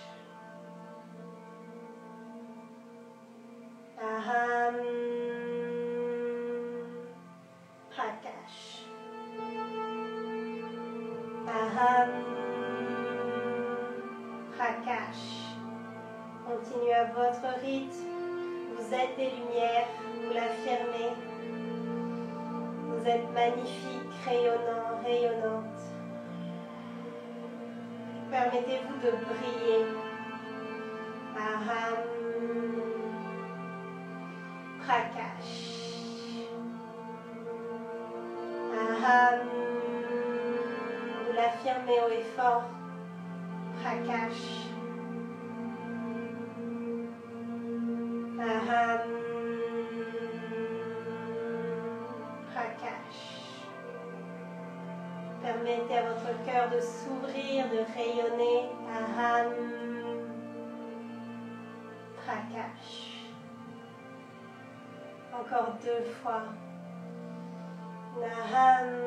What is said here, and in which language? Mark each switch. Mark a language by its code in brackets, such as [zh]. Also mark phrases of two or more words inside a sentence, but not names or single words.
[fr] Aham. Prakash. [sa] अहम्। प्रकाश. [fr] Continuez à votre rythme. Vous êtes des lumières, vous l'affirmez. Vous êtes magnifique, rayonnant, rayonnante. Permettez-vous de briller. [sa] अहम्। प्रकाश. [fr] Aham. Vous l'affirmez haut et fort. [sa] प्रकाश। अहम्. [fr] Prakash. Permettez à votre cœur de s'ouvrir, de rayonner. [sa] अहम्। प्रकाश. [fr] Encore 2 fois. Aham.